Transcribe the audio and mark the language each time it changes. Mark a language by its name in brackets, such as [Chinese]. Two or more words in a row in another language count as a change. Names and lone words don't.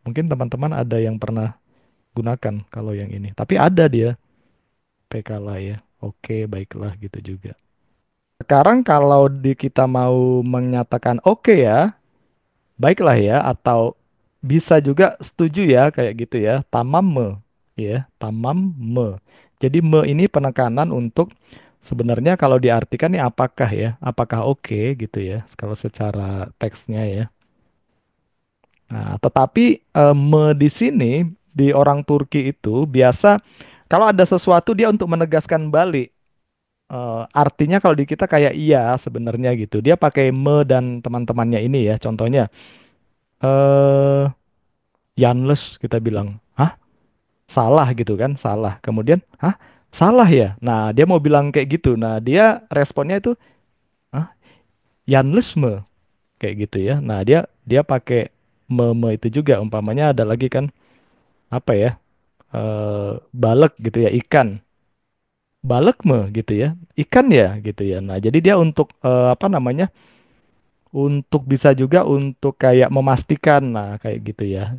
[Indonesian] Mungkin teman-teman ada yang pernah gunakan kalau yang ini. Tapi ada dia Pekala ya. Oke, baiklah gitu juga. Sekarang kalau kita mau menyatakan oke ya, baiklah ya, atau bisa juga setuju ya kayak gitu ya. [Turkish] Tamam me, ya, tamam me. [Indonesian] Jadi me ini penekanan untuk sebenarnya kalau diartikan ini apakah ya, apakah oke gitu ya. Kalau secara teksnya ya. Nah, tetapi me di sini di orang Turki itu biasa kalau ada sesuatu dia untuk menegaskan balik. Artinya kalau di kita kayak iya sebenarnya gitu. Dia pakai me dan teman-temannya ini ya. Contohnya eh Yanlış kita bilang, hah? Salah gitu kan? Salah. Kemudian, hah? Salah ya? Nah, dia mau bilang kayak gitu. Nah, dia responnya itu, hah? [Turkish] Yanlış mı? [Indonesian] Kayak gitu ya. Nah, dia dia pakai me itu juga. Umpamanya ada lagi kan, apa ya? Balek gitu ya, ikan. [Turkish] Balek mı [Indonesian] gitu ya. Ikan ya gitu ya. Nah, jadi dia untuk apa namanya? Untuk bisa juga untuk kayak memastikan, nah kayak gitu ya.